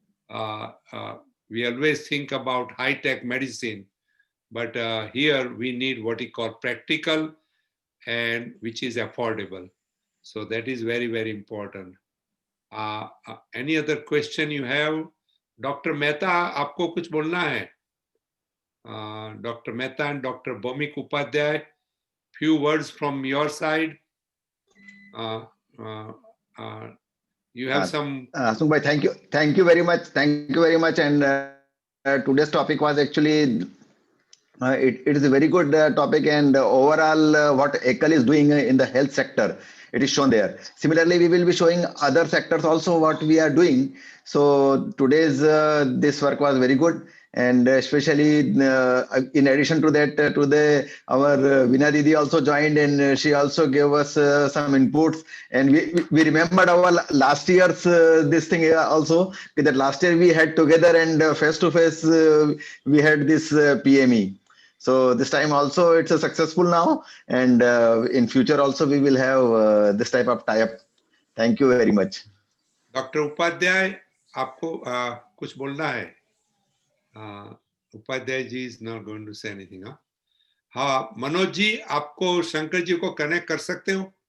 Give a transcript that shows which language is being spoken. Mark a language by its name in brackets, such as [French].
[English] We always think about high-tech medicine, but here we need what we call practical and which is affordable. So that is very, very important. Any other question you have? Dr. [Hindi] Mehta, आपको कुछ बोलना है? [English] Dr. Mehta and Dr. Bhomik Upadhyay, few words from your side. You have some. Sungbai, thank you very much. And today's topic was actually it is a very good topic, and overall what Ekal is doing in the health sector, it is shown there. Similarly, we will be showing other sectors also what we are doing. So today's this work was very good, and especially in addition to that, our Veena Didi also joined, and she also gave us some inputs. And we remembered our last year's this thing also, that last year we had together and face to face we had this PME. So this time also it's a successful now, and in future also we will have this type of tie-up. Thank you very much. Dr. [Hindi] Upadhyay, आपको कुछ बोलना है? [English] Upadhyay ji is not going to say anything. [Hindi] हाँ, मनोज जी, आपको शंकर जी को connect कर सकते हो?